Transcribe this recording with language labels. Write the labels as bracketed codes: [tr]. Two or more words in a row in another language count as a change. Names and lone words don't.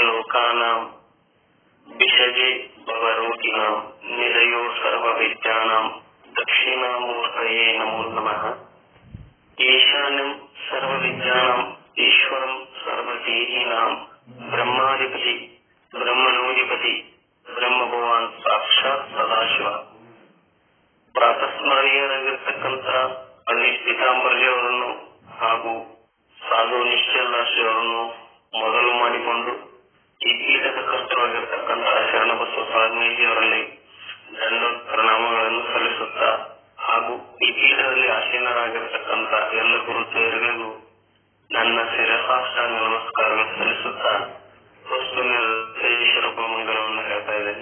[sa] लोकानां विषजे भवरोगिणां निलयो सर्वविद्यानां दक्षिणामूर्तये नमो नमः। ईशानं सर्वविद्यानां ईश्वरं सर्वदेहिनां ब्रह्माधिपति ब्रह्मणोधिपति ಬ್ರಹ್ಮಭಗವಾನ್ ಸಾಕ್ಷಾತ್ ಸದಾಶಿವ. [kn] ಪ್ರಾತಸ್ಮರಣೀಯರಾಗಿರ್ತಕ್ಕಂಥ ಪಂಡಿತ್ ಪೀತಾಂಬರ್ಜಿ ಅವರನ್ನು ಹಾಗೂ ಸಾಧು ನಿಶ್ಚಲದಾಸಿ ಅವರನ್ನು ಮೊದಲು ಮಾಡಿಕೊಂಡು ಈ ಪೀಠದ ಕರ್ತರಾಗಿರ್ತಕ್ಕಂತಹ ಶರಣಬಸವ ಸ್ವಾಮೀಜಿ ಅವರಲ್ಲಿ ದಂಡ ಪ್ರಣಾಮಗಳನ್ನು ಸಲ್ಲಿಸುತ್ತಾ ಹಾಗೂ ಈ ಪೀಠದಲ್ಲಿ ಆಸೀನರಾಗಿರ್ತಕ್ಕಂಥ ಎಲ್ಲ ಗುರುದೇವರಿಗೂ ನನ್ನ ಶಿರಸಾಷ್ಟಾಂಗ ನಮಸ್ಕಾರಗಳು ಸಲ್ಲಿಸುತ್ತಾ ವಸ್ತು ನಿರ್ದೇಶರೂಪ ಮಂಗಲವನ್ನು ಹೇಳ್ತಾ ಇದ್ದೇನೆ.